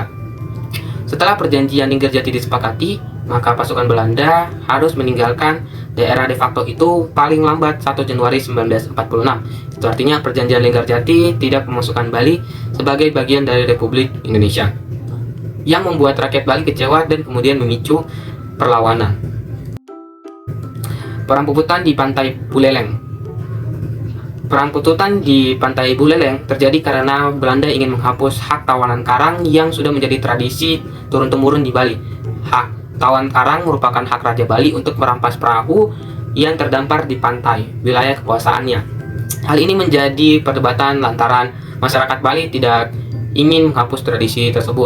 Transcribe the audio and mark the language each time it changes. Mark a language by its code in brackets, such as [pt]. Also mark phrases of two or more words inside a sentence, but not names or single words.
[id] Setelah perjanjian Linggarjati disepakati, maka pasukan Belanda harus meninggalkan daerah de facto itu paling lambat 1 Januari 1946. Itu artinya perjanjian Linggarjati tidak memasukkan Bali sebagai bagian dari Republik Indonesia, yang membuat rakyat Bali kecewa dan kemudian memicu perlawanan. Perang Puputan di Pantai Buleleng. Perang Puputan di Pantai Buleleng terjadi karena Belanda ingin menghapus hak tawanan karang yang sudah menjadi tradisi turun-temurun di Bali. Hak tawan karang merupakan hak Raja Bali untuk merampas perahu yang terdampar di pantai, wilayah kekuasaannya. Hal ini menjadi perdebatan lantaran masyarakat Bali tidak ingin menghapus tradisi tersebut.